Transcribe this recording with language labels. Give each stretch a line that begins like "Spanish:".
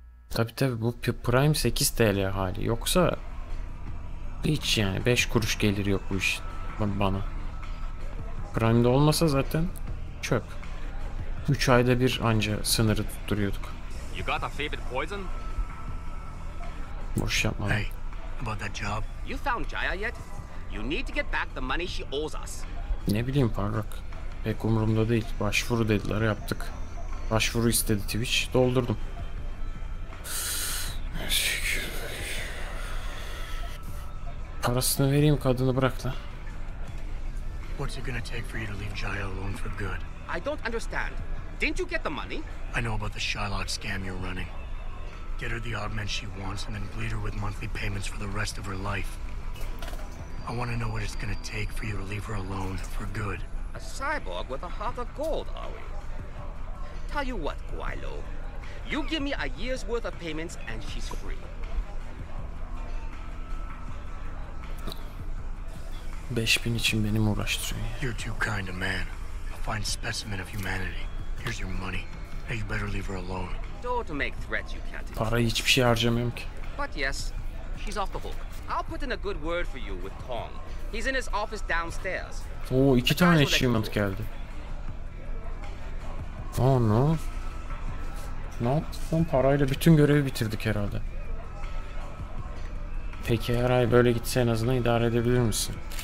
Turkish: Tabi bu Prime 8 TL hali. Yoksa hiç yani 5 kuruş gelir yok bu iş bana. Prime'de olmasa zaten çöp. 3 ayda bir anca sınırı tutturuyorduk.
English: You got a favorite poison?
Turkish: Boş yapma.
English: Hey, about that job? You found Jaya yet? You need to get back the money she owes us.
Turkish: Ne bileyim Parrak. Pek umurumda değil. Başvuru dediler, yaptık. Başvuru istedi Twitch. Doldurdum. Parasını vereyim, kadını bırak lan.
English: What's it gonna take for you to leave Jaya alone for good? I don't understand. Didn't you get the money? I know about the Shylock scam you're running. Get her the augment she wants and then bleed her with monthly payments for the rest of her life. I want to know what it's gonna take for you to leave her alone for good. A cyborg with a heart of gold, are we? Tell you what, Guilo. You give me a year's worth of payments and she's free.
Turkish: 5000 için beni mi uğraştırıyor ya?
English: You're too kind a man. A fine specimen of humanity. Here's your money. Now you better leave her alone. Don't make threats you can't do.
Turkish: Parayı hiçbir şey harcamıyorum ki.
English: But yes, she's off the hook. I'll put in a good word for you with Tong. He's in his office downstairs.
Turkish: Oo, 2 tane achievement geldi.
English: Oh no.
Turkish: Ne yaptın? Parayla bütün görevi bitirdik herhalde. Peki her ay böyle gitse en azından idare edebilir misin?